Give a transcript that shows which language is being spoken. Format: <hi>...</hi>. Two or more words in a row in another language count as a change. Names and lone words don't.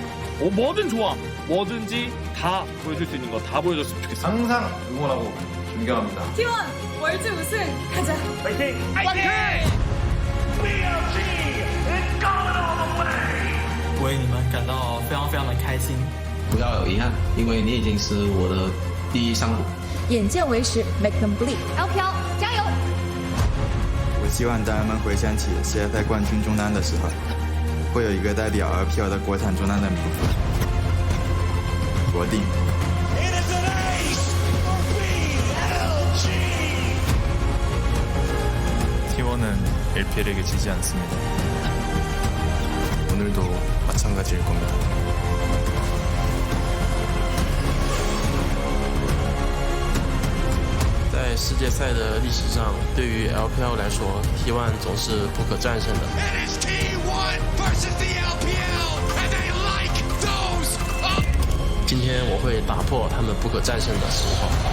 <ko>뭐든 좋아. 뭐든지 다 보여줄 수 있는 거 다 보여줬으면 좋겠어. 항상 응원하고 존경합니다. T1 월드 우승 가자. 파이팅! 파이팅!</ko> <en>BLG is going all the way.</en> <zh>为你们感到非常的开心。不要有遗憾，因为你已经是我的第一上路。眼见为实 ，</zh> <en>Make them bleed。</en> <zh>LPL 加油！我希望当人们回想起世界赛冠军中单的时候，会有一个代表 LPL 的国产中单的名字——罗定。</zh> <ko>T1은 LPL에게 지지 않습니다. 오늘도 마찬가지일 겁니다.</ko> <zh>在世界赛的历史上，对于 LPL 来说 ，T1 总是不可战胜的。今天我会打破他们不可战胜的神话。</zh>